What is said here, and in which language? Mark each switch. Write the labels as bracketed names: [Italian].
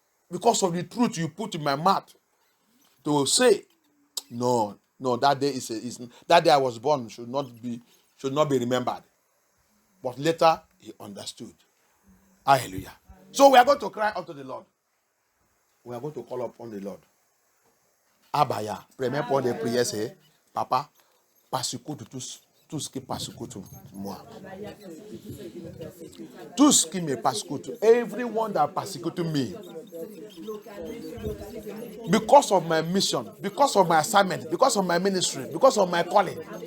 [English] Because of the truth you put in my mouth to say, no, that day that day I was born should not be remembered. But later he understood. Hallelujah. Amen. So we are going to cry unto the Lord. We are going to call upon the Lord. [French] Abaya, premier point de prière c'est, Papa, persécute tout ce qui persécute moi. Tout ce qui me persécute. [English] Everyone that persecute me. Because of my mission, because of my assignment, because of my ministry, because of my calling.